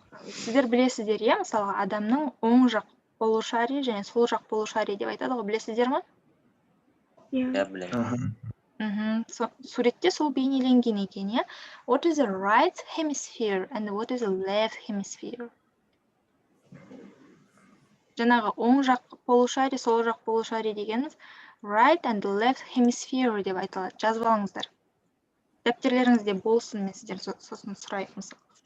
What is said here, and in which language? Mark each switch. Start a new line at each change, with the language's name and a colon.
Kazakh: Сіздер білесіздер, иә, мысалға адамның оң жақ полушарий және сол жақ полушарий деп айтады ғой, білесіздер ме? Иә, білемін. Суретте сол бейнеленген екен, иә?
English: What is the right hemisphere and what is the left hemisphere?
Kazakh: жаңағы оң жақ полушарий, сол жақ полушарий дегеніміз
English: right and left hemisphere
Kazakh: деп айтылады. Жазып алыңыздар. Дәптерлеріңізде болсын, мен сізден сосын сұрайық мысалы.